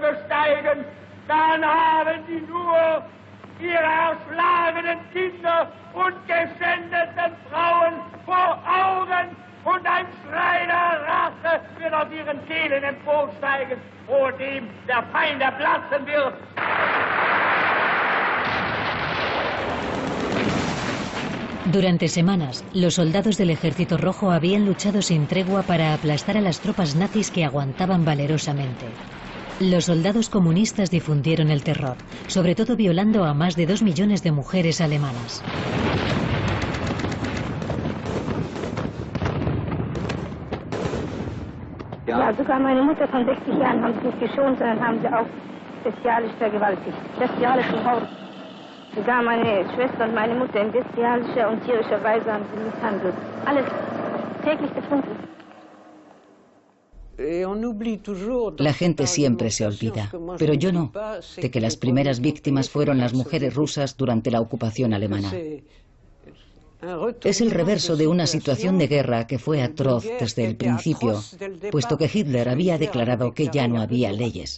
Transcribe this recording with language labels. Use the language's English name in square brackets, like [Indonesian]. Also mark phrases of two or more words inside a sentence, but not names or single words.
[German] besteigen, dann haben sie nur ihre erschlagenen Kinder und geschändeten Frauen vor Augen, und ein Schrei der Rache wird aus ihren Kehlen emporsteigen, vor dem der Feind erplatzen wird. [Spanish] Durante semanas, los soldados del Ejército Rojo habían luchado sin tregua para aplastar a las tropas nazis que aguantaban valerosamente. Los soldados comunistas difundieron el terror, sobre todo violando a más de 2 millones de mujeres alemanas. [German] Ja, sogar meine Mutter von 60 Jahren haben sie nicht geschont, sondern haben sie auch bestialisch vergewaltigt. Bestialisch im Haus. Sogar meine Schwester und meine Mutter in bestialischer und tierischer Weise haben sie misshandelt. Alles täglich gefunden. [Spanish] La gente siempre se olvida, pero yo no, de que las primeras víctimas fueron las mujeres rusas durante la ocupación alemana. Es el reverso de una situación de guerra que fue atroz desde el principio, puesto que Hitler había declarado que ya no había leyes.